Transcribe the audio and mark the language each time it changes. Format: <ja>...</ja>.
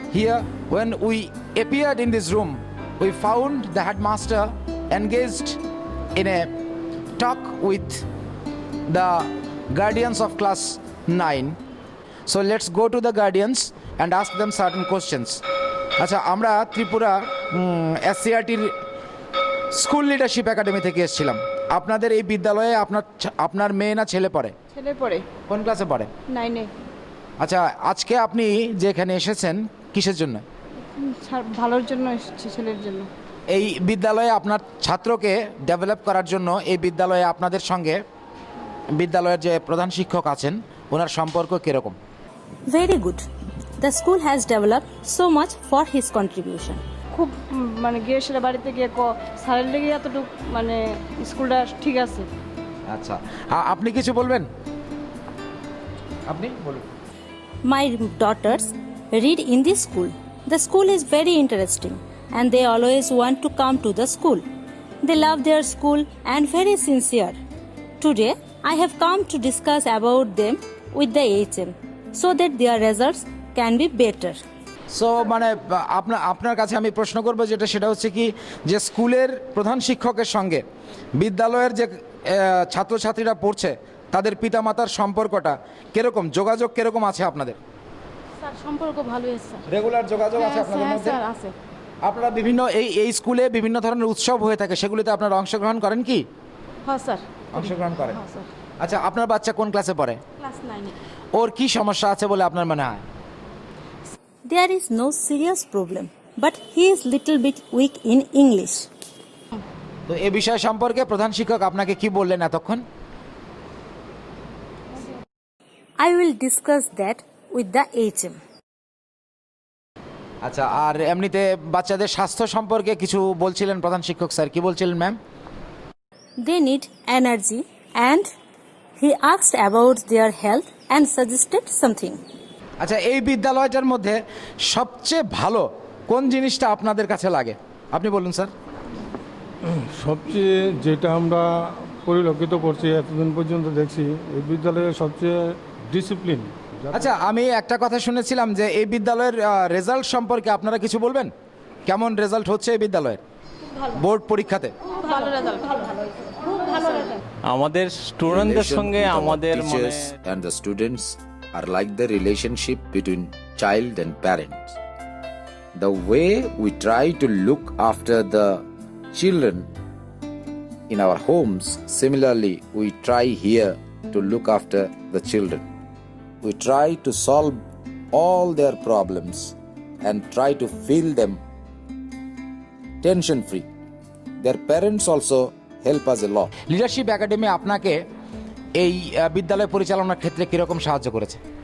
<en>Here, when we appeared in this room, we found the headmaster engaged in a talk with the guardians of class 9. So let's go to the guardians and ask them certain questions.</en> <bn>আচ্ছা, আমরা Tripura এসসিআরটির school leadership academy থেকে এসেছিলাম। আপনাদের এই বিদ্যালয়ে আপনার মেয়ে না ছেলে পড়ে? ছেলে পড়ে। কোন ক্লাসে পড়ে? 9-এ। আচ্ছা, আজকে আপনি যে এখানে এসেছেন কিসের জন্য? ভালোর জন্য এসেছি, ছেলের জন্য। এই বিদ্যালয়ে আপনার ছাত্রকে ডেভেলপ করার জন্য এই বিদ্যালয়ে আপনাদের সঙ্গে বিদ্যালয়ের যে প্রধান শিক্ষক আছেন ওনার সম্পর্ক কিরকম?</bn> <en>Very good. The school has developed so much for his contribution.</en> <bn>খুব গিয়ে সেটা বাড়িতে গিয়ে স্যারের লেগে এতটুকু স্কুলটা ঠিক আছে। আচ্ছা, আপনি কিছু বলবেন? আপনি বলুন।</bn> <en>My daughters read in this school. The school is very interesting and they always want to come to the school. They love their school and very sincere. Today, I have come to discuss about them with the HM so that their results can be better.</en> <bn>So আপনার কাছে আমি প্রশ্ন করবো সেটা হচ্ছে কি, যে স্কুলের প্রধান শিক্ষকের সঙ্গে বিদ্যালয়ের যে ছাত্রছাত্রীরা পড়ছে তাদের পিতামাতার সম্পর্কটা কিরকম, যোগাযোগ কিরকম আছে আপনাদের? স্যার, সম্পর্ক ভালোই আছে। রেগুলার যোগাযোগ আছে আপনাদের মধ্যে? স্যার, আছে। আপনারা বিভিন্ন এই স্কুলে বিভিন্ন ধরনের উৎসব হয়ে থাকে, সেগুলিতে আপনারা অংশগ্রহণ করেন কি? হ্যাঁ স্যার, অংশগ্রহণ করেন। হ্যাঁ স্যার। আচ্ছা, আপনার বাচ্চা কোন ক্লাসে পড়ে? ক্লাস 9-এ। ওর কি সমস্যা আছে বলে আপনার মনে হয়?</bn> <en>There is no serious problem, but he is little bit weak in English.</en> <bn>তো এই বিষয় সম্পর্কে প্রধান শিক্ষক আপনাকে কি বললেন এতক্ষণ?</bn> <en>I will discuss that with the HM.</en> <bn>আচ্ছা, আর এমনিতে বাচ্চাদের স্বাস্থ্য সম্পর্কে কিছু বলছিলেন প্রধান শিক্ষক স্যার, কি বলছিলেন ma'am?</bn> <en>They need energy and he asked about their health and suggested something.</en> <bn>আচ্ছা, এই বিদ্যালয়টার মধ্যে সবচেয়ে ভালো কোন জিনিসটা আপনাদের কাছে লাগে? আপনি বলুন স্যার। সবচেয়ে যেটা আমরা পরিলক্ষিত করছি এতদিন পর্যন্ত দেখছি, এই বিদ্যালয়ে সবচেয়ে ডিসিপ্লিন। আচ্ছা, আমি একটা কথা শুনেছিলাম যে এই বিদ্যালয়ের রেজাল্ট সম্পর্কে আপনারা কিছু বলবেন? কেমন রেজাল্ট হচ্ছে এই বিদ্যালয়ের বোর্ড পরীক্ষাতে? ভালো রেজাল্ট। আমাদের স্টুডেন্টদের সঙ্গে আমাদের</bn> <en>teachers and the students are like the relationship between child and parents. The way we try to look after the children in our homes, similarly we try here to look after the children. We try to solve all their problems and try to feel them tension free. Their parents also help us a lot.</en> <bn>Leadership academy আপনাকে এই বিদ্যালয় পরিচালনার ক্ষেত্রে কিরকম সাহায্য করেছে?</bn>